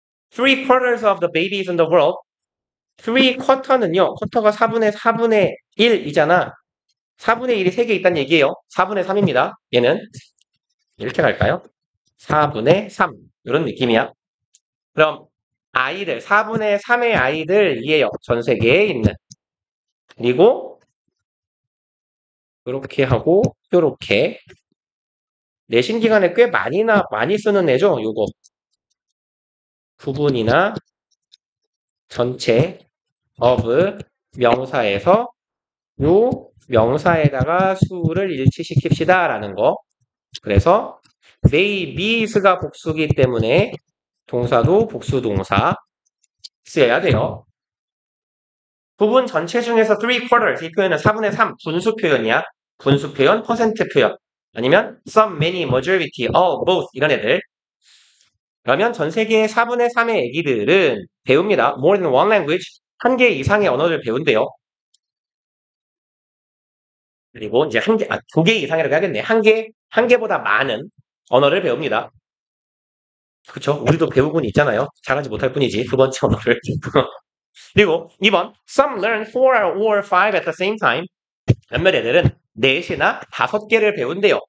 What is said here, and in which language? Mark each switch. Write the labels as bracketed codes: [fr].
[en] 3/4 of the babies in the world. [ko] 3/4는요. 쿼터가 4분의 1이잖아. 4분의 1이 3개 있다는 얘기예요. 4분의 3입니다. 얘는 이렇게 갈까요? 4분의 3 이런 느낌이야. 그럼 아이들 4분의 3의 아이들이에요. 전 세계에 있는. 그리고 이렇게 하고 이렇게 내신 기간에 꽤 많이 쓰는 애죠. 요거 부분이나 전체 of 명사에서 요 명사에다가 수를 일치시킵시다 라는 거. 그래서 babies가 복수기 때문에 동사도 복수 동사 쓰여야 돼요. 부분 전체 중에서 3/4 이 표현은 4분의 3 분수 표현이야. 분수 표현, 퍼센트 표현. 아니면 some, many, majority, all, both 이런 애들. 그러면 전 세계의 4분의 3의 애기들은 배웁니다. [en] more than one language. [ko] 한 개 이상의 언어를 배운대요. 그리고 이제 두 개 이상이라고 하겠네. 한 개보다 많은 언어를 배웁니다. 그쵸? 우리도 배우곤 있잖아요. 잘하지 못할 뿐이지. 두 번째 언어를. 그리고 2번. [en] Some learn 4 or 5 at the same time. [ko] 몇몇 애들은 4시나 5개를 배운대요.